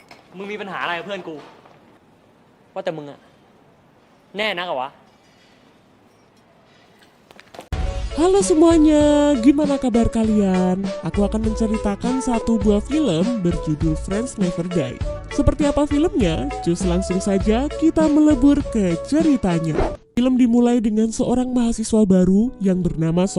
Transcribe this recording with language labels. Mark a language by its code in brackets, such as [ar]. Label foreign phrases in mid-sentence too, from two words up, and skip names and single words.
[th] มึงมีปัญหาอะไรกับเพื่อนกูว่าแต่มึงอะแน่นักเหรอวะ [id] Halo semuanya, gimana kabar kalian? Aku akan menceritakan satu buah film berjudul Friends Never Die. Seperti apa filmnya? Cus langsung saja kita melebur ke ceritanya. Film dimulai dengan seorang mahasiswa baru yang bernama Song.